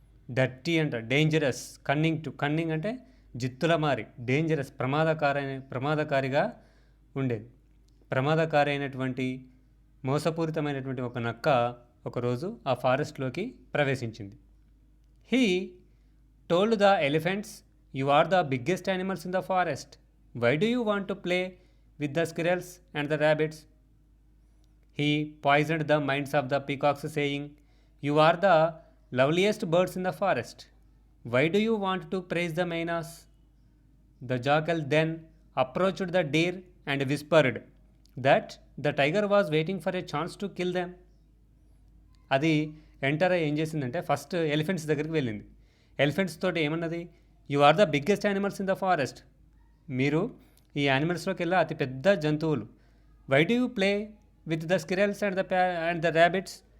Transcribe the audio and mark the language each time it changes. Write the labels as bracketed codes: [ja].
[te] Dirty అంట, dangerous, cunning అంటే జిత్తుల మారి, డేంజరస్ ప్రమాదకారిగా ఉండేది. ప్రమాదకారి అయినటువంటి మోసపూరితమైనటువంటి ఒక నక్క ఒకరోజు ఆ ఫారెస్ట్లోకి ప్రవేశించింది. [en] He told the elephants, "You are the biggest animals in the forest. Why do you want to play with the squirrels and the rabbits?" He poisoned the minds of the peacocks, saying, You are the loveliest birds in the forest. Why do you want to praise the maynas? The jackal then approached the deer and whispered that the tiger was waiting for a chance to kill them. [te] అది enter అయ్యి ఏం చేసిందంటే first elephants దగ్గరికి వెళ్ళింది. Elephants తోటి ఏమన్నది, [en] You are the biggest animals in the forest. [te] మీరు ఈ యానిమల్స్లోకి వెళ్ళి అతి పెద్ద జంతువులు. [en] Why do you play with the squirrels and the rabbits.